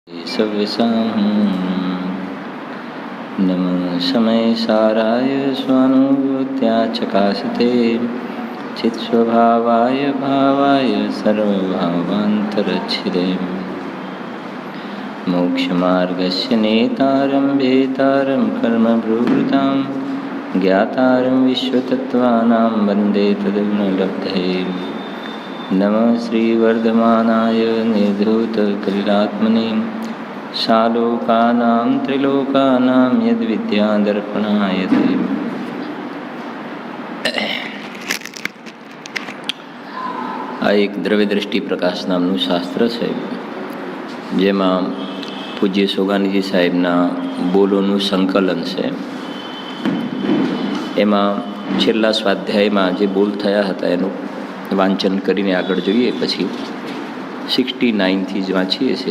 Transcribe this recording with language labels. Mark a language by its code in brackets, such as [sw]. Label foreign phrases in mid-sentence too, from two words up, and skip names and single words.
[sa] नमः समय साराय स्वानुभूत्या चकाशते चित्स्वभावाय भावाय सर्वभावान्तरच्छिदे मोक्षमार्गस्य नेतारं भेतारं कर्मभृतां ज्ञातारं विश्वतत्त्वानां वन्दे तद्गुणलब्धये। नमः श्रीवर्धमानाय निर्धूतकलिलात्मने सालोकानां त्रिलोकानां यद्विद्यादर्पणाय ते। [gu] આ એક દ્રવ્યદ્રષ્ટિ પ્રકાશ નામનું શાસ્ત્ર છે, જેમાં પૂજ્ય સોગાનીજી સાહેબના બોલોનું સંકલન છે. એમાં છેલ્લા સ્વાધ્યાયમાં જે બોલ થયા હતા એનું વાંચન કરીને આગળ જોઈએ, પછી 69થી જ વાંચીએ છીએ.